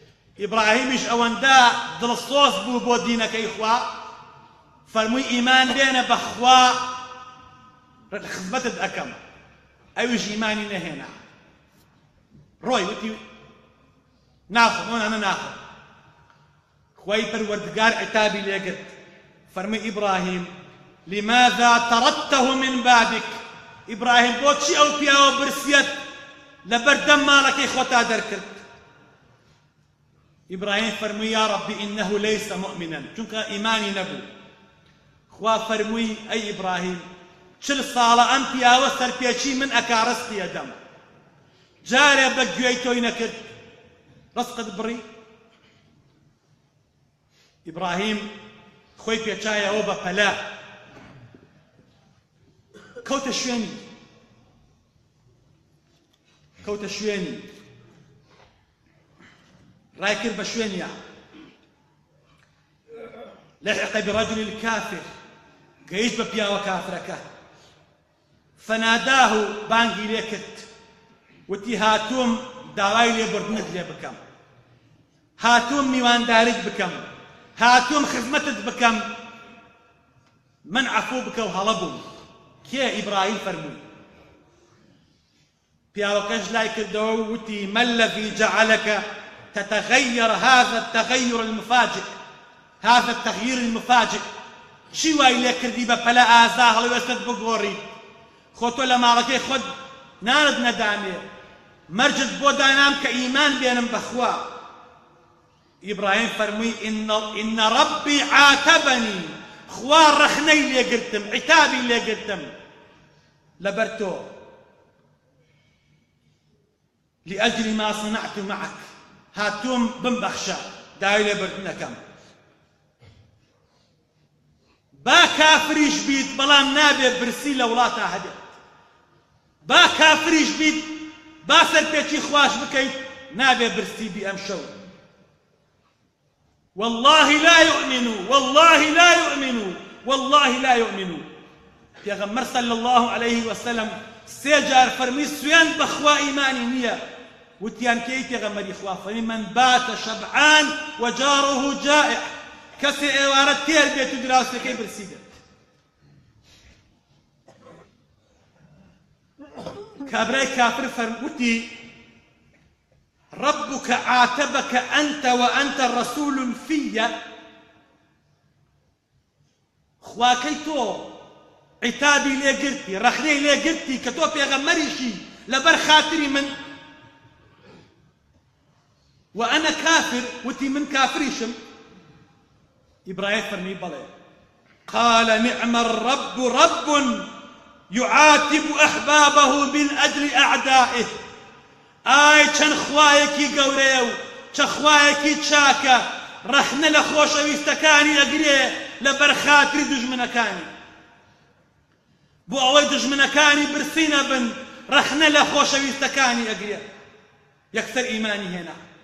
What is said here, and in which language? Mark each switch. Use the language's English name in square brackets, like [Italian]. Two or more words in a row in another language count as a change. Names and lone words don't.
[Central Kurdish] ئیبراهیمیش ئەوەندە دڵسۆز بوو بۆ دینەکەی خوا فەرمووی ئیمان بێنە بەخوا خزمەتت ئەەکەم ئەویش ئیمانی نەهێنا ڕۆی وتی ناخۆم ئەوانە ناخۆم خوای پەروەردگار عتابی لێگرت فەرمووی ئیبراهیم [Arabic] لماذا طردته من بابك [Central Kurdish] ئیبراهیم بۆچی ئەو پیاوە برسیەت لەبەر دەم ماڵەکەی خۆتا دەرکرد ئیبراهیم فەرمووی [Arabic] یا ربی إنه ليس مؤمنا [Central Kurdish] چونکە ئیمانی نەبوو خوا فەرمووی ئەی ئیبراهیم 40 ساڵە ئەم پیاوە سەرپێچی من ئەکارەستیە دەم جارێ بە گوێی تۆی نەکرد ڕزقت بڕی ئیبراهیم خۆی پێچایەوە بە پەلە کەوتە شوێنی ڕای کرد بە شوێنیە [Arabic] لحق برجل الكافر [Central Kurdish] گەیشت بە پیاوە کافرەکە فەناداه بانگی لێ کرد وتی هاتووم داوای لێبوردنت لێ بکەم هاتووم میوانداریت بکەم هاتووم خزمەتت بکەم من عەفوو بکە و هەڵە بووم کێ ئیبراهیم فەرمووی پیاوەکەش لای کردەوە و وتی [Arabic] ما الذي جعلك تتغير هذا التغير المفاجئ هذا التغيير المفاجئ [Central Kurdish] چی وای لێ کردی بە پەلە ئازا هەڵوێستت بگۆڕی خۆ تۆ لە ماڵەکەی خۆت نانت نەدامێ مەرجت بۆ دانام کە ئیمان بێنم بەخوا ئیبراهیم فەرمووی [Arabic] إن ربي عاتبني [Central Kurdish] خوا ڕەخنەی لێگرتم عتابی لێگرتم لەبەر تۆ [Arabic] لأجل ما صنعت معك [Central Kurdish] هاتووم بمبەخشە داوای لێبوردنەکەم با کافریش بیت بەڵام نابێ برسی لە وڵاتە هەبێت با کافریش بیت با سەرپێکی خواش بکەیت نابێ برسی بی ئەم شەو [Arabic] والله لا يؤمنوا والله لا يؤمنوا والله لا يؤمنوا [Central Kurdish] پێغەمبەر [Arabic] صلی الله عليه وسلم [Central Kurdish] سێ جار فەرمی سوێن بەخوا ئیمانی نییە وتیان کەی پێغەمبەری خوا فەرمی [Arabic] من بات شەبعان وجاره جائع [Central Kurdish] کەسێ ئێوارە تێر بێت و دراوسەکەی برسی بێت کابرای کافر فەرمووتی [Arabic] ربك عاتبك أنت وأنت رسول [Central Kurdish] في خواكي تو عتابي لێگرتی ڕەخنەی لێگرتی کە تۆ پێغەمبەریشی لەبەر خاتری من [Arabic] وأنا كافر [Central Kurdish] وتي من كافريشم [Arabic] إبراهيم فرمي بلى قال نعم الرب رب يعاتب أحبابه من أجل أعدائه [Central Kurdish] ئای چەند خوایەکی گەورەیە و چە خوایەکی چاکە ڕەخنە لە خۆشەویستەکانی ئەگرێ لەبەر خاتری دوژمنەکانی بۆ ئەوەی دوژمنەکانی برسی نەبن ڕەخنە لە خۆشەویستەکانی ئەگرێ یەکسەر ئیمانی هێنا